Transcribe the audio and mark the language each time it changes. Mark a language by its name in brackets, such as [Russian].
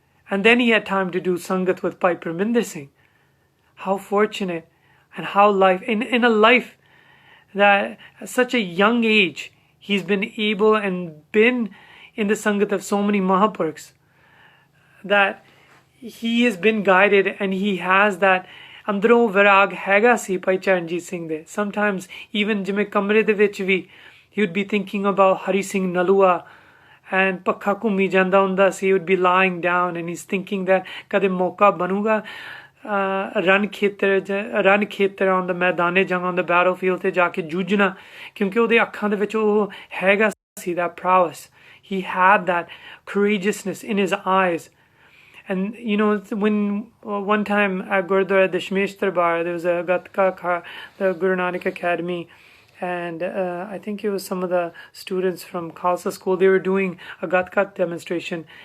[English] And then he had time to do sangat with Bhai Parminder Singh. How fortunate, and how in a life that at such a young age, he's been able and been in the sangat of so many Mahapurukhs, that he has been guided, and he has that [Punjabi] ਅੰਦਰੋਂ ਵਿਰਾਗ ਹੈਗਾ ਸੀ ਭਾਈ ਚਰਨਜੀਤ ਸਿੰਘ ਦੇ. [English] Sometimes even [Punjabi] ਜਿਵੇਂ ਕਮਰੇ ਦੇ ਵਿੱਚ ਵੀ [English] he would be thinking about [Punjabi] Hari Singh Nalua, and ਪੱਖਾ ਘੁੰਮੀ ਜਾਂਦਾ ਹੁੰਦਾ ਸੀ. [English] He would be lying down and he's thinking that [Punjabi] ਕਦੇ ਮੌਕਾ ਬਣੂਗਾ ਰਨ ਖੇਤਰ on the ਮੈਦਾਨੇ ਜੰਗ, [English] on the battlefield [Punjabi] ਤੇ ਜਾ ਕੇ ਜੂਝਣਾ, ਕਿਉਂਕਿ ਉਹਦੇ ਅੱਖਾਂ ਦੇ ਵਿੱਚ ਉਹ ਹੈਗਾ ਸੀ, [English] that prowess. He had that courageousness in his eyes. And when one time at Gurdwara Dashmesh Darbar, there was a Gatka, the Guru Nanak Academy, and I think it was some of the students from Khalsa school, they were doing a Gatka demonstration.